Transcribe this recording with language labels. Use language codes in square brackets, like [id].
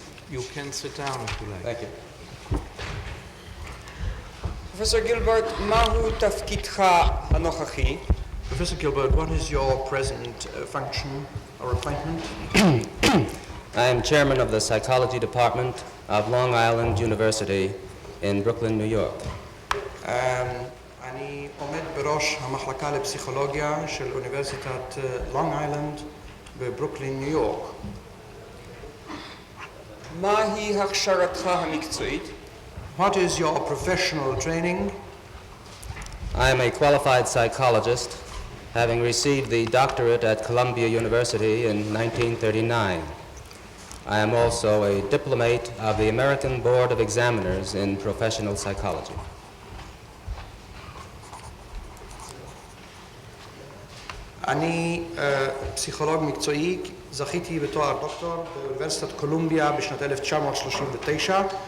[en] You can sit down if you like. Thank you. [he] פרופסור גילברט, מהו תפקידך הנוכחי? [en] Professor Gilbert, what is your present function or appointment? I am chairman of the psychology department of Long Island University in Brooklyn, New York. [he] אני עומד בראש המחלקה לפסיכולוגיה של אוניברסיטת לונג איילנד בברוקלין, ניו יורק. מהי הכשרתך המקצועית? [en] What is your professional training? I am a qualified psychologist, having received the doctorate at Columbia University in 1939. I am also a diplomate of the American Board of Examiners in professional psychology. [he] אני פסיכולוג מקצועי, זכיתי בתואר דוקטור באוניברסיטת קולומביה בשנת 1939.